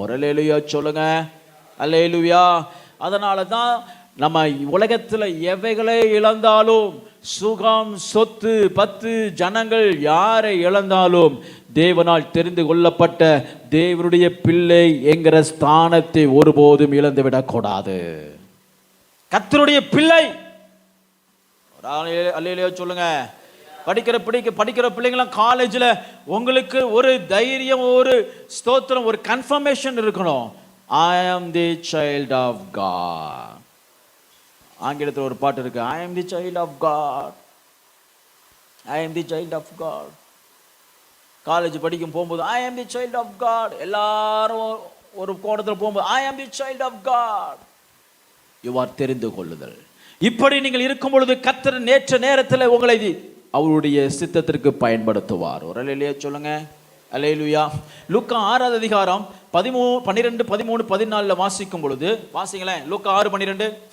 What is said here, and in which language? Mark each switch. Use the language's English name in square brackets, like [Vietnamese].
[Tamil] ஒரு அல்லேலூயா சொல்லுங்க, அல்லேலூயா. அதனால தான் நம்ம உலகத்தில் எவைகளை இழந்தாலும், சுகம், சொத்து, பத்து, ஜனங்கள் யாரை இழந்தாலும், தேவனால் தெரிந்து கொள்ளப்பட்ட தேவனுடைய பிள்ளை என்கிற ஸ்தானத்தை ஒருபோதும் இழந்துவிடக்கூடாது. கர்த்தருடைய பிள்ளை, அல்லேலூயா சொல்லுங்க. படிக்கிற பிள்ளைங்களாம் காலேஜில் உங்களுக்கு ஒரு தைரியம், ஒரு ஸ்தோத்திரம், ஒரு கன்ஃபர்மேஷன் இருக்கணும். [English] I am the child of God. [Tamil] ஆங்கிலத்தில் ஒரு பாட்டு இருக்கு, [English] I am the child of God, I am the child of God. [Tamil] College படிக்கும் போகும்போது [English] I am the child of God, [Tamil] எல்லாரும் ஒரு கோணத்தில் போகும்போது I am the child of God. [English] You are [Tamil] தெரிந்து கொள்ளுதல். இப்படி நீங்கள் இருக்கும் பொழுது கர்த்தர் நேற்ற நேரத்தில் உங்களை அவருடைய சித்தத்திற்கு பயன்படுத்துவார். ஒரு அல்லேலூயா சொல்லுங்க, அல்லேலூயா. லூக்கா 6 அதிகாரம் 12, 13, 14 வாசிக்கும் பொழுது, வாசிங்களேன். லூக்கா 6:12.